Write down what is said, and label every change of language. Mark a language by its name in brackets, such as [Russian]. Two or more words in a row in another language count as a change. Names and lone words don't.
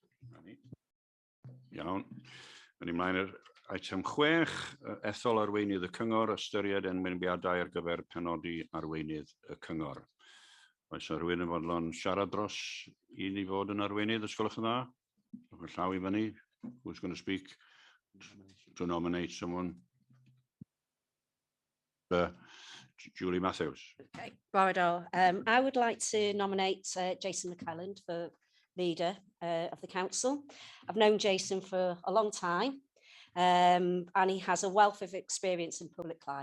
[Welsh] Iawn. Mynd ymlaen i'r item 6, ethol arweinydd y cyngor, ystyried enmynbiadau ar gyfer penodi arweinydd y cyngor. Oes rhywun yn fodlon siarad dros i ni fod yn arweinydd, os gwelwch yn dda? Rwy'n llaw i fyny. [English] Who's going to speak to nominate someone? Julie Matthews. Okay, BRYS. I would like to nominate Jason McClelland for leader of the council. I've known Jason for a long time, and he has a wealth of experience in public life.